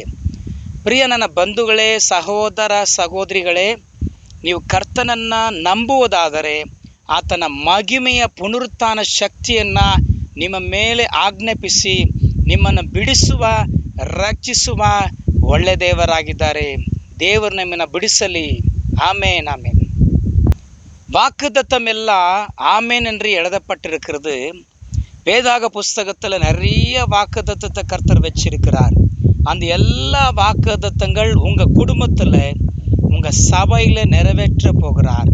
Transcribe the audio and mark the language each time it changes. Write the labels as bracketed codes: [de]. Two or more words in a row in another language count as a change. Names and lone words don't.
[kn] ಪ್ರಿಯ ನನ್ನ ಬಂಧುಗಳೇ, ಸಹೋದರ ಸಹೋದರಿಗಳೇ, ನೀವು ಕರ್ತನನ್ನ ನಂಬುವುದಾದರೆ ಆತನ ಮಹಿಮೆಯ ಪುನರುತ್ಥಾನ ಶಕ್ತಿಯನ್ನ ನಿಮ್ಮ ಮೇಲೆ ಆಜ್ಞಾಪಿಸಿ ನಿಮ್ಮನ್ನು ಬಿಡಿಸುವ, ರಕ್ಷಿಸುವ ಒಳ್ಳೆ ದೇವರಾಗಿದ್ದಾರೆ. ದೇವರು ನಿಮ್ಮನ್ನು ಬಿಡಿಸಲಿ. [ta] ஆமென் ஆமென். வாக்குத்தத்தம் எல்லாம் ஆமென் என்று எழுதப்பட்டிருக்கிறது. வேதாக புஸ்தகத்தில் நிறைய வாக்குத்தத்தத்தை கர்த்தர் வச்சிருக்கிறார். அந்த எல்லா வாக்குத்தத்தங்கள் உங்கள் குடும்பத்தில், உங்கள் சபையில் நிறைவேற்ற போகிறார்.